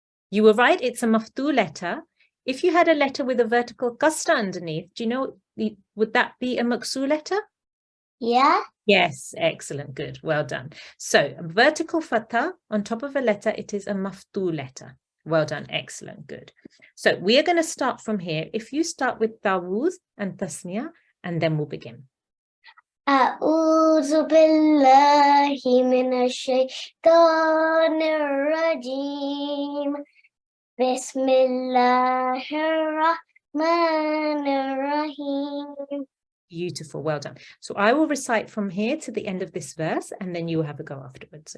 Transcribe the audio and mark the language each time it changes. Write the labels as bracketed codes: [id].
[en] You were right. It's a maftuh letter. If you had a letter with a vertical kasra underneath, do you know, would that be a maksur letter? Yeah. Yes. Excellent. Good. Well done. So a vertical fatha on top of a letter, it is a maftuh letter. Well done. Excellent. Good. So we are going to start from here. If you start with tawuz and tasniya, and then we'll begin. [ar] أعوذ بالله من الشيطان الرجيم بسم الله الرحمن الرحيم. [en] Beautiful. Well done. So I will recite from here to the end of this verse, and then you will have a go afterwards.